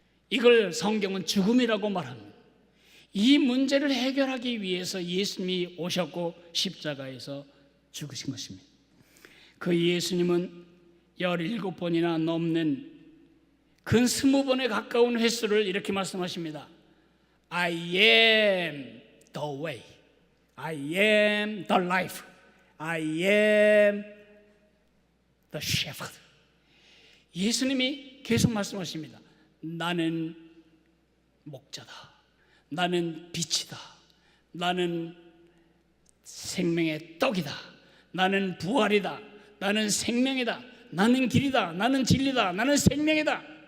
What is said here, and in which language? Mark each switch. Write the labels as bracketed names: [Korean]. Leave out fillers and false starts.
[Korean] 이걸 성경은 죽음이라고 말합니다. 이 문제를 해결하기 위해서 예수님이 오셨고 십자가에서 죽으신 것입니다. 그 예수님은 17번이나 넘는 근 20번에 가까운 횟수를 이렇게 말씀하십니다. [English] I am the way, I am the life, I am the shepherd. [Korean] 예수님이 계속 말씀하십니다. 나는 목자다, 나는 빛이다, 나는 생명의 떡이다, 나는 부활이다, 나는 생명이다, 나는 길이다, 나는 진리다, 나는 생명이다.